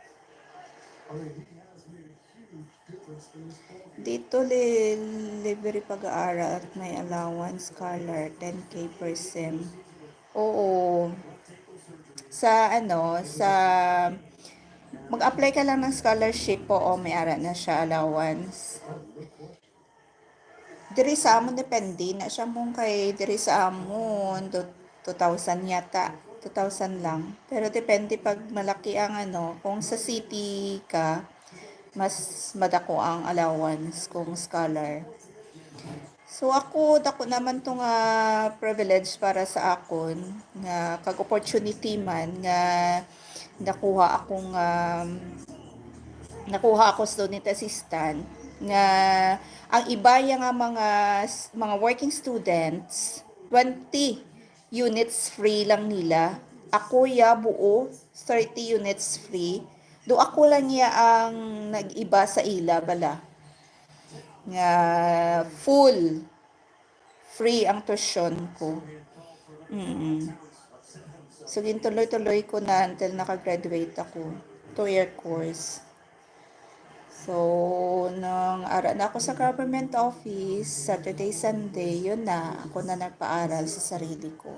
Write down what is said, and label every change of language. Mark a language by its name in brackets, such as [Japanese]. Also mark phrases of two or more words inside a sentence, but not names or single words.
[Filipino] Dito libre pag-aaral at may allowance scholar 10K [English] per sem. [Hiligaynon] Oo. Sa mag-apply ka lang ng scholarship po o may ara na siya allowance. Diri sa amon depende na siya mong kay diri sa amon 2,000 yata. 2,000 lang. Pero depende pag malaki ang kung sa city ka, mas madako ang allowance kung scholar. So ako, dako naman tong privilege para sa akon nga kag opportunity man nga nakuha ako [English] student assistant [Hiligaynon] nga ang iba nga mga [English] working students [Hiligaynon] 20 [English] units free [Hiligaynon] lang nila. Ako buo 30 units free. Do ako lang ang nag-iba sa ila bala. Nga full free ang tuition ko. So gintuloy-tuloy ko na until nakagraduate ako. [English] 2-year course. [Hiligaynon] So, nang ara na ako sa [English] government office, Saturday, Sunday, [Hiligaynon] yun na, ako na nagpaaral sa sarili ko.